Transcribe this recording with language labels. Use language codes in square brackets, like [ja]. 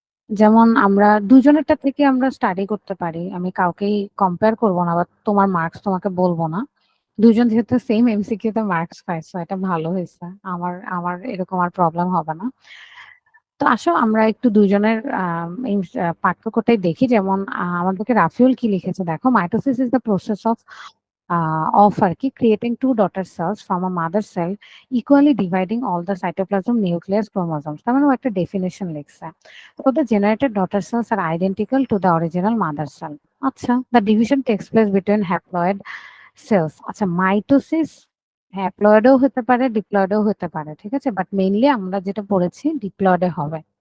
[bn] যেমন আমরা দুজনেরটা থেকে আমরা স্টাডি করতে পারি। আমি কাউকেই কম্পেয়ার করব না বা তোমার মার্কস তোমাকে বলব না। ২ জন যেহেতু সেম এমসিকিউ তে মার্কস পাইছো এটা ভালো হইছে। আমার আমার এরকম আর প্রবলেম হবে না। তো আসো আমরা একটু ২ জনের এই পার্থক্যটাই দেখি। যেমন আমাদেরকে রাফিউল কি লিখেছে দেখো, [en] "Mitosis is the process of আরকি creating 2 daughter cells from a mother cell equally dividing all the cytoplasm, nucleus, chromosomes." [bn] তার মানে ও একটা ডেফিনিশন লিখছে। [en] So the generated daughter cells are identical to the original mother cell. [bn] আচ্ছা, [en] the division takes place between haploid cells. [bn] আচ্ছা, mitosis হ্যাপ্লয়েডও হতে পারে, ডিপ্লয়েডও হতে পারে। ঠিক আছে? বাট মেইনলি আমরা যেটা পড়েছি ডিপ্লয়েডে হবে।